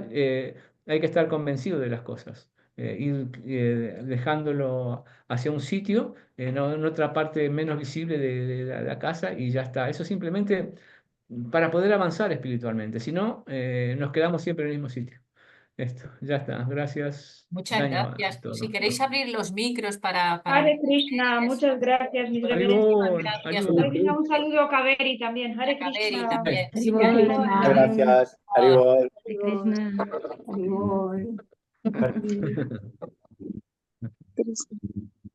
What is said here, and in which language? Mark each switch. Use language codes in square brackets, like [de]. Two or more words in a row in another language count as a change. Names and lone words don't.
[es] Hay que estar convencido de las cosas. Ir dejándolo hacia un sitio, en otra parte menos visible de la casa y ya está. Eso simplemente para poder avanzar espiritualmente. Si no, nos quedamos siempre en el mismo sitio. Esto, ya está. Gracias. Muchas Daño a gracias. todos. Si queréis abrir los micros para... Hare Krishna, muchas gracias, mis Haribol, reverencias. Haribol. Hare Krishna, un saludo a Kaveri también. Hare Kaveri Krishna. también. Sí, Hare Muchas gracias. Haribol. Krishna. Krishna.